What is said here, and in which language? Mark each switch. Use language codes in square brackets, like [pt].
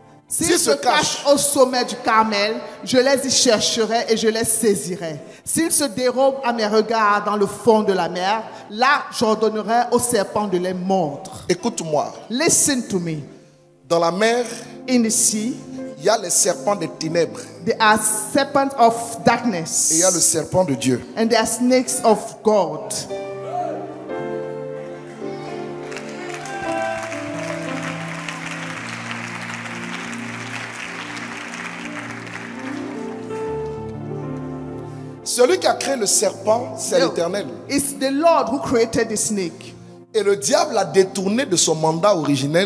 [fr] S'ils se cachent au sommet du Carmel, je les y chercherai et je les saisirai. S'ils se dérobent à mes regards dans le fond de la mer, là j'ordonnerai aux serpents de les mordre. Écoute-moi. [en] Listen to me. [fr] Dans la mer, [en] In the sea, [fr] il y a les serpents des ténèbres [en] there are serpents of darkness. [fr] et il y a le serpent de Dieu. [en] And there are snakes of God. [fr] Celui qui a créé le serpent, c'est l'Éternel. [en] It's the Lord who created the snake. [fr] Et le diable l'a détourné de son mandat originel